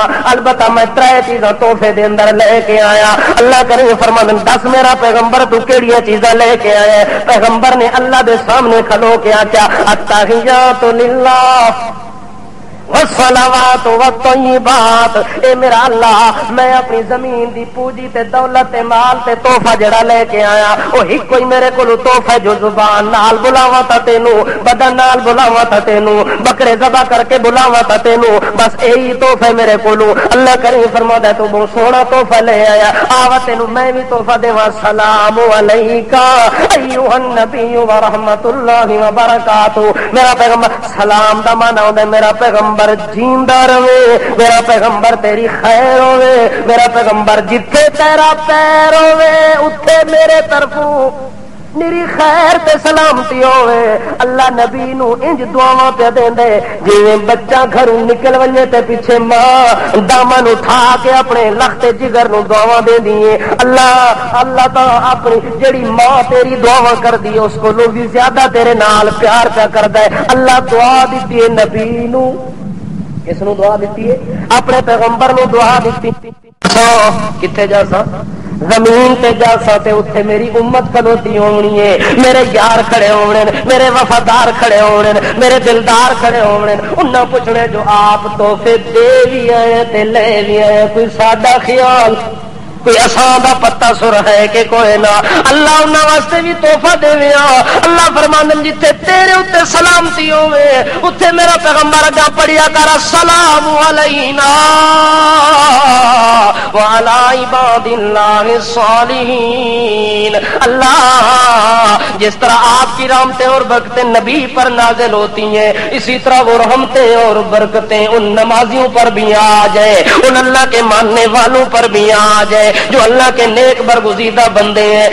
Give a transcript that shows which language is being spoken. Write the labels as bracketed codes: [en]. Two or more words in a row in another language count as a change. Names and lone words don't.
[pa] البتہ میں ترے چیزاں تحفے دے اندر لے کے آیا. اللہ کریم فرمانے دس میرا پیغمبر تو کیڑیاں چیزاں لے کے آیا؟ پیغمبر نے اللہ دے سامنے کھلو کے آکھیا [ar] التحیات للہ والصلوات والطیبات. [pa] اے میرا اللہ میں اپنی زمین دی پوجی تے دولت تے مال تے تحفہ جڑا لے کے آیا او ہی کوئی میرے کولو تحفہ جو زبان نال بلاواں تا تینوں، بدن نال بلاواں تا تینوں، بکرے ذبح کر کے بلاواں تا تینوں، بس یہی تحفہ میرے کولو. اللہ کریم فرماتا ہے تو بہت سونا تحفہ لے آیا. آوا تینوں میں بھی تحفہ دیواں. [ar] سلام علیکہ ایھا النبی ورحمۃ اللہ وبرکاتہ. [pa] میرا پیغمبر سلام دا معنی ہوندا میرا پیغمبر جیندہ رہے، میرا پیغمبر تیری خیر ہوے، میرا پیغمبر جتھے تیرا پیر ہوے اتھے میرے طرفوں میری خیر تے سلامتی ہوے. اللہ نبی نو انج دعاواں پہ دیندے جویں بچہ گھروں نکل ونجے تے پیچھے ماں دامن اٹھا کے اپنے لخت جگر نو دعاواں دیندی ہے. اللہ تو اپنی جڑی ماں تیری دعاواں کردی ہے اس کو لو بھی زیادہ تیرے نال پیار پیا کردا ہے. اللہ دعا دتی ہے نبی نو، اس نو دعا دیتی ہے اپنے پیغمبر نو دعا دیتی. کتنے جا سا زمین تے جا سا تے اتنے میری امت کھلوتی ہونی ہے، میرے یار کھڑے ہونے، میرے وفادار کھڑے ہونے، میرے دلدار کھڑے ہونے، انہاں پوچھنے جو آپ تحفے دے بھی آئے تے لے بھی آئے، کوئی ساڈا خیال کوئی اساں دا پتہ سر ہے کہ کوئی نہ، اللہ انہاں واسطے بھی تحفہ دے اللہ فرماندن جتھے تیرے اتنے سلامتی ہوے اتنے میرا پیغمبر اگا پڑھیا کر [ar] السلام علینا وعلی عباد اللہ الصالحین۔ [ur] اللہ جس طرح آپ کی رحمتیں اور برکتیں نبی پر نازل ہوتی ہیں اسی طرح وہ رحمتیں اور برکتیں ان نمازیوں پر بھی آ جائے، ان اللہ کے ماننے والوں پر بھی آ جائے جو اللہ کے نیک برگزیدہ بندے ہیں۔